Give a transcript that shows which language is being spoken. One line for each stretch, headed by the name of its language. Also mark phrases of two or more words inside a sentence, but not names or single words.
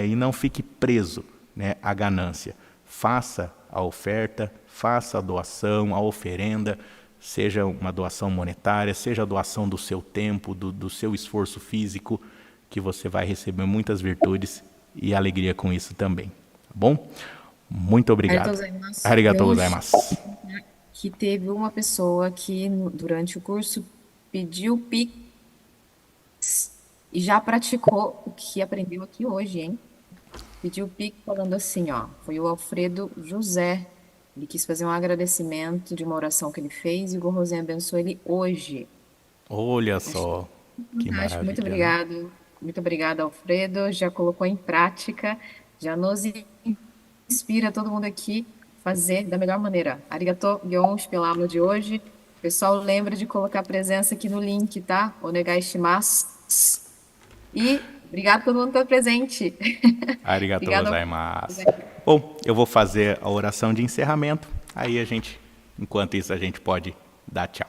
Portuguese: E não fique preso, né, à ganância. Faça a oferta, faça a doação, a oferenda, seja uma doação monetária, seja a doação do seu tempo, do seu esforço físico, que você vai receber muitas virtudes e alegria com isso também, tá bom? Muito obrigado.
Japanese: ありがとうございます.
Portuguese: Que teve uma pessoa que durante o curso pediu Pix e já praticou o que aprendeu aqui hoje, hein? Pediu Pix falando assim, ó, foi o Alfredo José. Ele quis fazer um agradecimento de uma oração que ele fez e o Gorrozinho abençoou ele hoje. Olha só, que maravilha. Muito obrigado. Muito obrigada, Alfredo. Já colocou em prática, já nos inspira todo mundo aqui fazer da melhor maneira. Arigatou Gyonshi pela aula de hoje. Pessoal, lembra de colocar a presença aqui no link, tá?
Japanese: お願いします.
Portuguese: E obrigado por todo mundo estar presente.
Japanese: ありがとうございます.
Portuguese: Bom, eu vou fazer a oração de encerramento. Aí enquanto isso, a gente pode dar tchau.